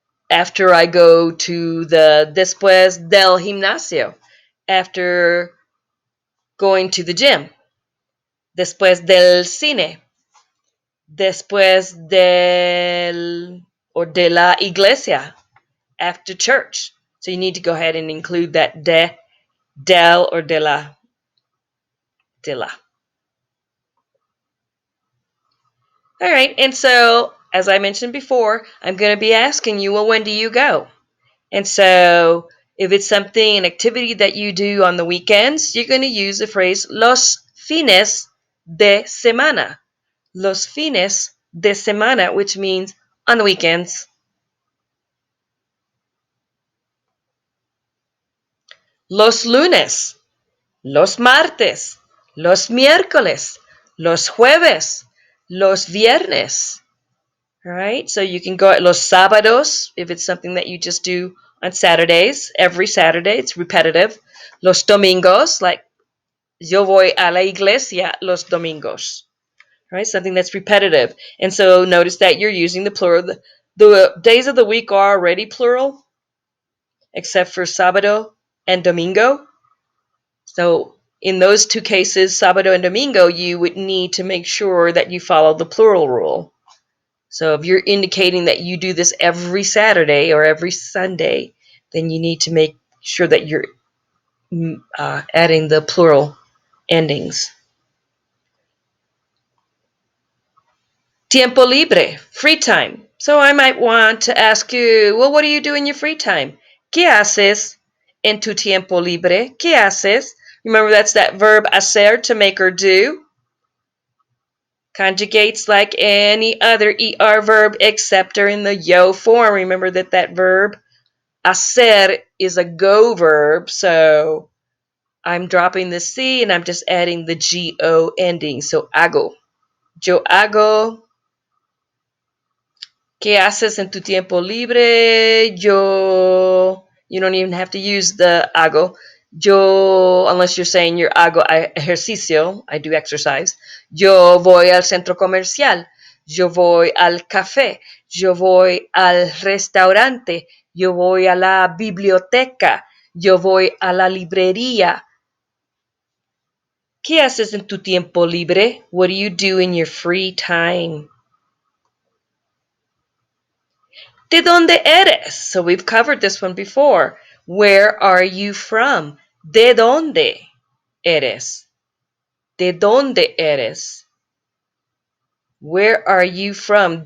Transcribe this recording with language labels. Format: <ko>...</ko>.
<en>After I go to the</en> <es>después del gimnasio.</es> <en>After going to the gym.</en> <es>Después del cine. Después del or de la iglesia.</es> <en>After church. So you need to go ahead and include that de, del, or de la. De la. All right, and so as I mentioned before, I'm going to be asking you, well, when do you go? And so if it's something, an activity that you do on the weekends, you're going to use the phrase</en> <es>los fines de semana. Los fines de semana,</es> <en>which means on the weekends.</en> <es>Los lunes, los martes, los miércoles, los jueves, los viernes.</es> <en>All right, so you can go at</en> <es>los sábados</es> <en>if it's something that you just do on Saturdays, every Saturday, it's repetitive.</en> <es>Los domingos, like yo voy a la iglesia los domingos, right?</es> <en>Something that's repetitive. And so notice that you're using the plural. The days of the week are already plural, except for sábado and domingo. So in those two cases, sábado and domingo, you would need to make sure that you follow the plural rule. So if you're indicating that you do this every Saturday or every Sunday, then you need to make sure that you're adding the plural endings.</en> <es>Tiempo libre,</es> <en>free time. So I might want to ask you, well, what do you do in your free time?</en> <es>¿Qué haces en tu tiempo libre? ¿Qué haces?</es> <en>Remember, that's that verb hacer, to make or do. Conjugates like any other ER verb except during the yo form. Remember that verb hacer is a go verb, so I'm dropping the C and I'm just adding the GO ending. So</en> <es>hago. Yo hago. ¿Qué haces en tu tiempo libre?</es> <en>You don't even have to use the hago. Yo, unless you're saying your</en> <es>hago ejercicio,</es> <en>I do exercise.</en> <es>Yo voy al centro comercial. Yo voy al café. Yo voy al restaurante. Yo voy a la biblioteca. Yo voy a la librería. ¿Qué haces en tu tiempo libre?</es> <en>What do you do in your free time?</en> <es>¿De dónde eres?</es> <en>So we've covered this one before. Where are you from?</en> <es>¿De dónde eres? ¿De dónde eres?</es> <en>Where are you from?</en>